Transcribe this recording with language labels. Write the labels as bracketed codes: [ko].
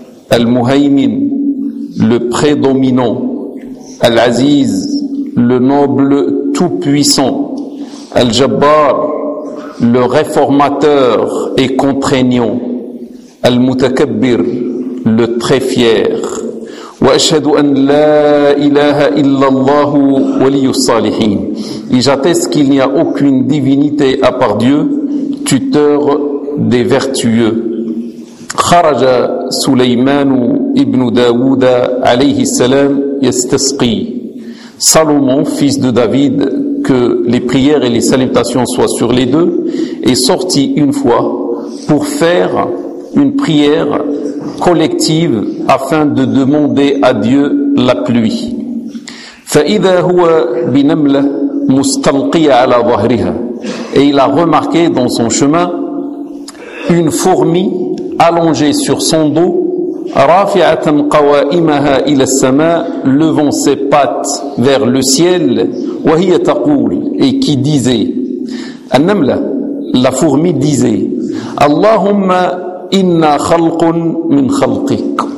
[fr] Al-Muhaymin, le prédominant. Al-Aziz, le noble tout-puissant. Al-Jabbar, le réformateur et contraignant. Al-Mutakabbir, le très fier. [ar] وأشهد أن لا إله إلا الله ولي الصالحين. [fr] Et j'atteste qu'il n'y a aucune divinité à part Dieu, tuteur des vertueux. [ar] خرج سليمان ابن داوود عليه السلام يستسقي. [fr] Salomon, fils de David, que les prières et les salutations soient sur les deux, est sorti une fois pour faire une prière collective afin de demander à Dieu la pluie. [ar] فإذا هو بنملة مستلقية على ظهرها. [fr] Et il a remarqué dans son chemin une fourmi allongée sur son dos, [ar] رافعة قوائمها إلى السماء, [fr] levant ses pattes vers le ciel, [ar] وهي تقول, [fr] et qui disait, [ar] النملة, [fr] la fourmi disait, [ar] اللهم Inna khalqun min khalqik.